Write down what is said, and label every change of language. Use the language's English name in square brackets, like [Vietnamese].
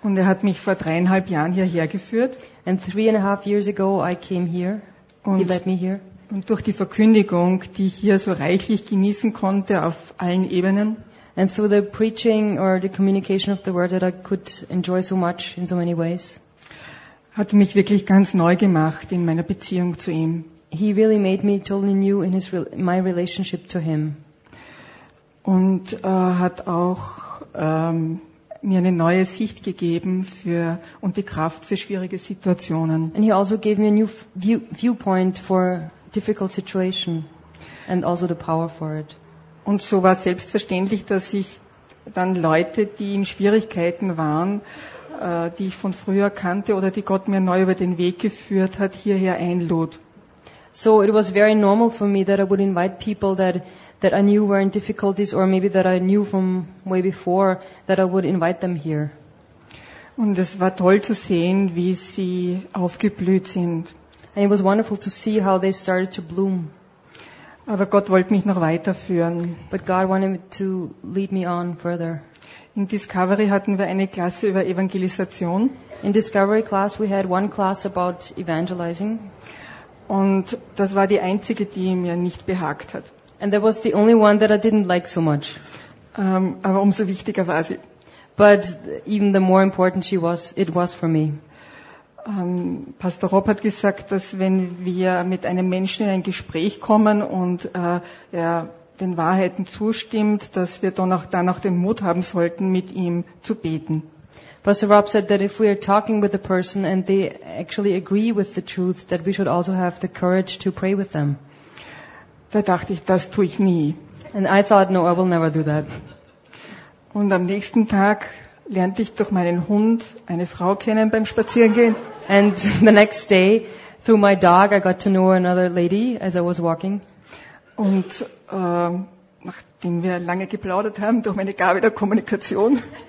[German] Und er hat mich vor 3,5 Jahren hierher geführt. [English] And 3,5 years ago I came here. [German] Und [English] he led me here. [German] Und durch die Verkündigung, die ich hier so reichlich genießen konnte auf allen Ebenen. [English] And through the preaching or the communication of the word that I could enjoy so much in so many ways. [German] Hat mich wirklich ganz neu gemacht in meiner Beziehung zu ihm. [English] He really made me totally new in his my relationship to him. [German] Und hat auch mir eine neue Sicht gegeben für und die Kraft für schwierige Situationen. [English] And he also gave me a new viewpoint for difficult situation and also the power for it. [German] Und so war selbstverständlich, dass ich dann Leute, die in Schwierigkeiten waren, die ich von früher kannte oder die Gott mir neu über den Weg geführt hat, hierher einlud. [English] So it was very normal for me that I would invite people that I knew were in difficulties or maybe that I knew from way before that I would invite them here. [German] Und es war toll zu sehen, wie sie aufgeblüht sind. [English] And it was wonderful to see how they started to bloom. [German] Aber Gott wollte mich noch weiterführen. [English] But God wanted to lead me on further. [German] In Discovery hatten wir eine Klasse über Evangelisation. [English] In Discovery class we had one class about evangelizing. [German] Und das war die einzige, die mir nicht behagt hat. [English] And that was the only one that I didn't like so much. [German] Aber umso wichtiger war sie. [English] But even the more important she was, it was for me. [German] Pastor Rob hat gesagt, dass wenn wir mit einem Menschen in ein Gespräch kommen und er den Wahrheiten zustimmt, dass wir dann auch den Mut haben sollten, mit ihm zu beten. [English] Pastor Rob said that if we are talking with a person and they actually agree with the truth, that we should also have the courage to pray with them. [German] Da dachte ich, das tue ich nie. [English] And I thought, no, I will never do that. [German] Und am nächsten Tag lernte ich durch meinen Hund eine Frau kennen beim Spazierengehen. [English] And the next day, through my dog, I got to know another lady as I was walking. [German] Und nachdem wir lange geplaudert haben durch meine Gabe der Kommunikation.